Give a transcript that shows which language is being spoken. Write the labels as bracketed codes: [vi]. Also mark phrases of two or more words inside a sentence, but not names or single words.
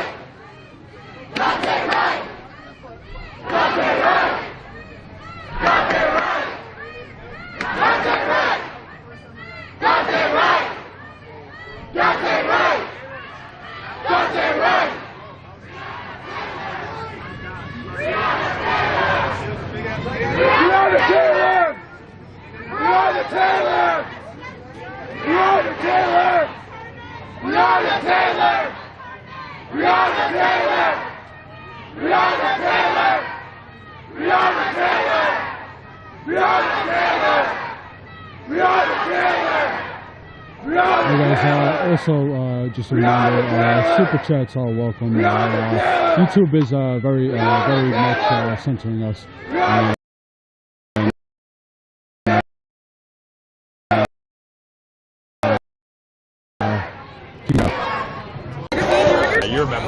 [en] Dante Wright! Dante Wright! Dante Wright! Dante Wright! Dante Wright! Dante Wright! Dante Wright! Breonna Taylor! Breonna Taylor! Breonna Taylor! Breonna Taylor! Breonna Taylor! Breonna Taylor! Breonna Taylor! Breonna Taylor! Breonna Taylor! Hey guys, also just a reminder, super chats are welcome. YouTube is very much censoring us. You're a member.